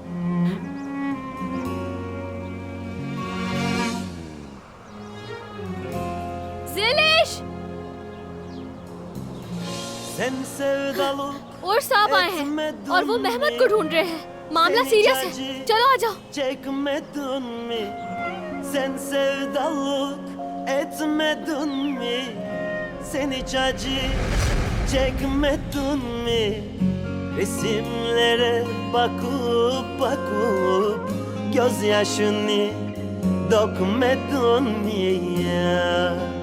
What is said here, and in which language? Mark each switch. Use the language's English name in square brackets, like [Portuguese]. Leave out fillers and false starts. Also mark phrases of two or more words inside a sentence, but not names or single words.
[Hindi] और साहब आए हैं और वो मेहमद को ढूंढ रहे हैं। मामला सीरियस है, चलो आ जाओ। [Turkish] Çekmedin mi? Sen sevdalık etmedin mi? Sen hiç acı çekmedin mi? Resimlere bakıp bakıp gözyaşını dökmedin mi ya?